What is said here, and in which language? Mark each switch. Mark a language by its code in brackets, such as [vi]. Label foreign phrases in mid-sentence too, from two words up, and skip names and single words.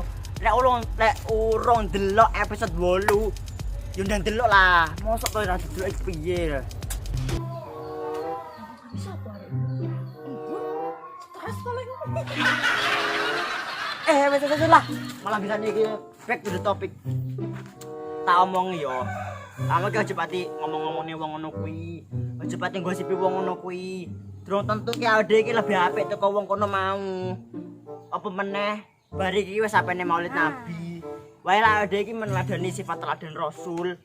[jv] Lek urung delok episode 8. Yo ndang delok lah. Mosok kowe ra delok iki piye. Bisa apa arek? Stres paling. Wes lah. Malah bisa iki [en] back to the topic. [jv] Tak omong yo. Kamu ki aja pati ngomong-ngomongne wong ngono kuwi. Aja pati ngosipi wong ngono kuwi. Durung tentu ki awake iki lebih apik teko wong kono mau. Apa meneh bari iki wis sapene Maulid Nabi. Wae lah awake iki [id] meneladani sifat teladan [jv] Rasul.